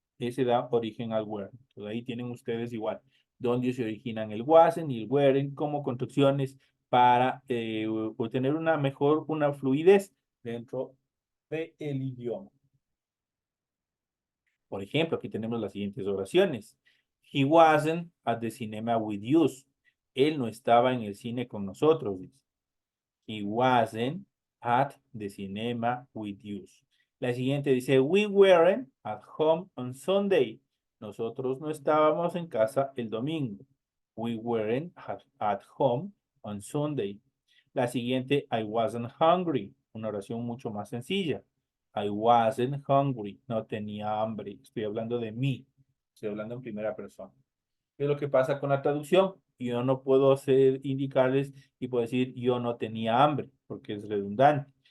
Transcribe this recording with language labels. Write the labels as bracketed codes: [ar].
[es] Ese da origen al were. Entonces ahí tienen ustedes igual donde se originan el wasn't y el weren't como construcciones para obtener una fluidez dentro del idioma. Por ejemplo, aquí tenemos las siguientes oraciones. [en] He wasn't at the cinema with us. [es] Él no estaba en el cine con nosotros. [en] He wasn't at the cinema with us. [es] La siguiente dice, [en] we weren't at home on Sunday. [es] Nosotros no estábamos en casa el domingo. [en] We weren't at home on Sunday. [es] La siguiente, [en] I wasn't hungry. [es] Una oración mucho más sencilla. [en] I wasn't hungry. [es] No tenía hambre. Estoy hablando de mí. Estoy hablando en primera persona. ¿Qué es lo que pasa con la traducción? Yo no puedo indicarles y puedo decir yo no tenía hambre, porque es redundante.